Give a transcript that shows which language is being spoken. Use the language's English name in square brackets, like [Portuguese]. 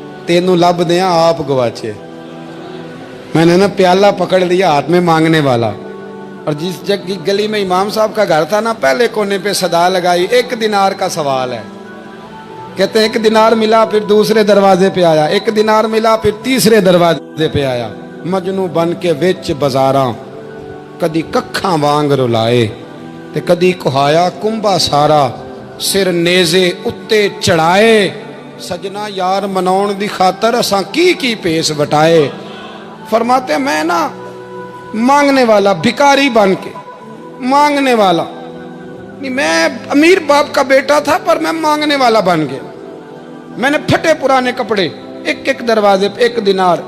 [Punjabi] تینوں لب دیا آپ گواچے. [Urdu] میں نے نا پیالہ پکڑ لیا ہاتھ میں مانگنے والا, اور جس گلی میں امام صاحب کا گھر تھا نا, پہلے کونے پہ صدا لگائی, 1 دینار کا سوال ہے. کہتے ہیں 1 دینار ملا, پھر دوسرے دروازے پہ آیا, 1 دینار ملا, پھر تیسرے دروازے پہ آیا. [Punjabi] مجنو بن کے وچ بازاراں کدی ککھاں وانگ رلائے تے کدی کہایا کنبا سارا, سر نیزے اتے چڑھائے. سجنا یار مناؤن دی خاطر اساں کی پیس بٹائے. [Urdu] فرماتے میں نا مانگنے والا, بھکاری بن کے مانگنے والا, میں امیر باپ کا بیٹا تھا پر میں مانگنے والا بن گیا. میں نے پھٹے پرانے کپڑے, ایک دروازے پہ 1 دینار.